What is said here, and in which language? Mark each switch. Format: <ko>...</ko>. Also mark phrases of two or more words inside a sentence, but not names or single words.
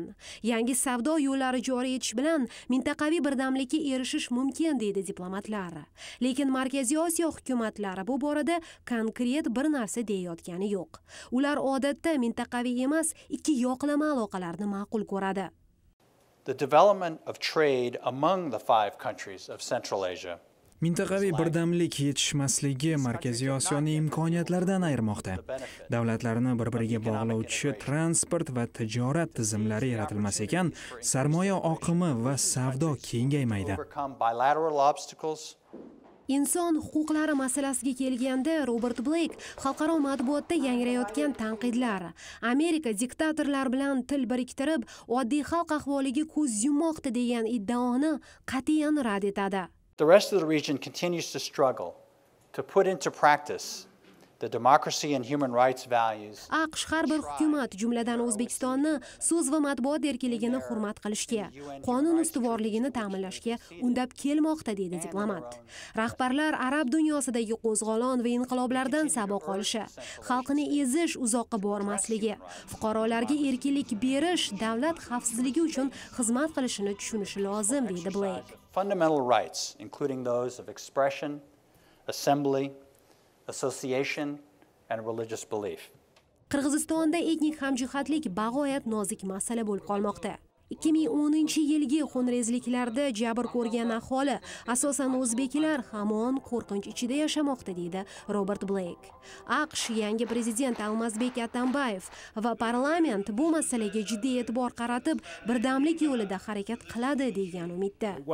<uz>Yangi savdo yo'llari joriy etish bilan mintaqaviy birdamlikka erishish mumkin, deydi diplomatlar. Lekin Markaziy Osiyo hukumatlari bu borada konkret bir narsa deyotgani yo'q. Ular odatda mintaqaviy emas, ikki yoqlama aloqalarni ma'qul ko'radi.</uz> <en>The development of trade among the 5 countries of Central Asia</en> <uz>Mintaqaviy birdamlik yetishmasligi Markaziy Osiyoni imkoniyatlaridan ayirmoqda. Davlatlarni bir-biriga bog'lovchi transport va tijorat tizimlari yaratilmas ekan, sarmoya oqimi va savdo kengaymaydi. Inson huquqlari masalasiga kelganda Robert Blake xalqaro matbuotda yangrayotgan tanqidlar, Amerika diktatorlar bilan til biriktirib, oddiy xalq ahvoliga ko'z yummoqda degan iddaoni qat'iyan rad etadi.</uz> <en>The rest of the region continues to struggle to put into practice the democracy and human rights values.</en> <uz>AQSh har bir hukumat, jumladan O'zbekistonni so'z va matbuot erkinligini hurmat qilishga, qonun ustuvorligini ta'minlashga undab kelmoqda, deydi diplomat. Rahbarlar arab dunyosidagi qo'zg'olon va inqiloblardan saboq olishi, xalqini ezish uzoqqa bormasligi, fuqarolarga erkinlik berish davlat xavfsizligi uchun xizmat qilishini tushunishi lozim, deydi Blake.</uz> <en>Fundamental rights, including those of expression, assembly, association and religious belief.</en> <uz>Qirg'izistonda etnik hamjihatlik bag'oyat nozik masala bo'lib qolmoqda. 2010-yilgi xunrezliklarda jabr ko'rgan aholi, asosan o'zbeklar, hamon qo'rqinch ichida yashamoqda, deydi Robert Blake. AQSh yangi prezident Almazbek Atambayev va parlament bu masalaga jiddiy e'tibor qaratib, birdamlik yo'lida harakat qiladi degan umidda.</uz>